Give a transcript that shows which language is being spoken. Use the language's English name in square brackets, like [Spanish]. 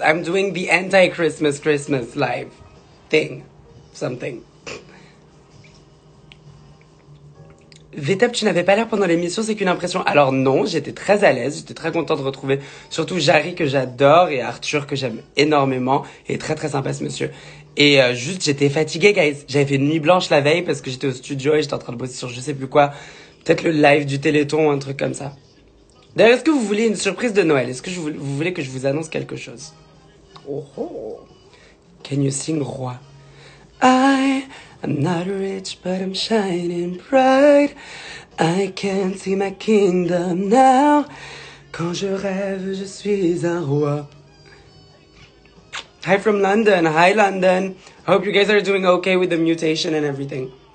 [English] I'm doing the anti-Christmas Christmas live thing. Something. [French] VTEP, tu n'avais pas l'air pendant l'émission, c'est qu'une impression. Alors non, j'étais très à l'aise, j'étais très content de retrouver surtout Jarry que j'adore et Arthur que j'aime énormément et très très sympa ce monsieur. Et juste j'étais fatiguée, guys. J'avais fait une nuit blanche la veille parce que j'étais au studio et j'étais en train de bosser sur je sais plus quoi. Peut-être le live du Téléthon ou un truc comme ça. D'ailleurs, est-ce que vous voulez une surprise de Noël? Est-ce que vous voulez que je vous annonce quelque chose? [English] Oh oh. Can you sing roi? I'm not rich, but I'm shining bright. I can see my kingdom now. [French] Quand je rêve, je suis un roi. [English] Hi from London. Hi, London. I hope you guys are doing okay with the mutation and everything.